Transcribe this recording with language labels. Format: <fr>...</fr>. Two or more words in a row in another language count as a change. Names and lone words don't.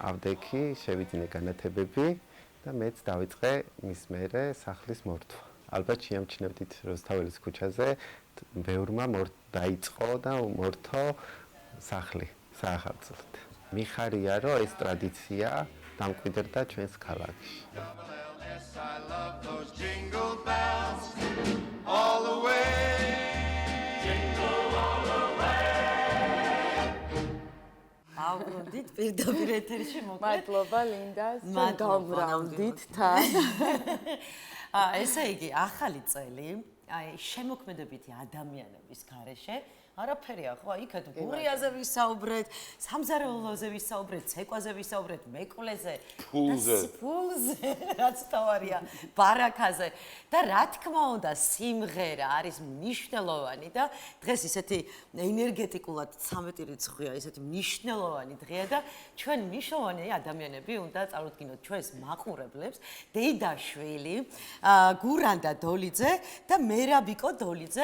<ka>ავდექი, შევიძინე განათებები და მეც დავიწყე მის მერე სახლის მორთვა. ალბათ შეამჩნევდით რუსთაველის ქუჩაზე ბევრმა დაიწყო და მორთო სახლი საახალწლოდ. მიხარია, რომ ეს ტრადიცია დამკვიდრდა ჩვენს ქალაქში.</ka> <en>I love those jingle bells all the way. Jingle all the way.</en> <ka>აუგრუნდით პირდაპირ ეთერში მოკლედ. მადლობა ლინდას, გამრავლდით თან. ესე იგი, ახალი წელი, აი შემოქმედებითი ადამიანების გარეშე არაფერია ხო? იქეთ გურიაზე ვისაუბრეთ, სამზარეულოზე ვისაუბრეთ, ცეკვაზე ვისაუბრეთ, მეკლეზე, ფულზე, რაც თავარია, ბარაქაზე და რა თქმა უნდა, სიმღერა არის მნიშვნელოვანი და დღეს ისეთი ენერგეტიკულად 13 რიცხვია, ისეთი მნიშვნელოვანი დღეა და ჩვენ მნიშვნელოვანი ადამიანები უნდა წარუდგინოთ ჩვენს მაყურებლებს, დეიდაშვილი, გურანდა დოლიძე და მერაბიკო დოლიძე,</ka>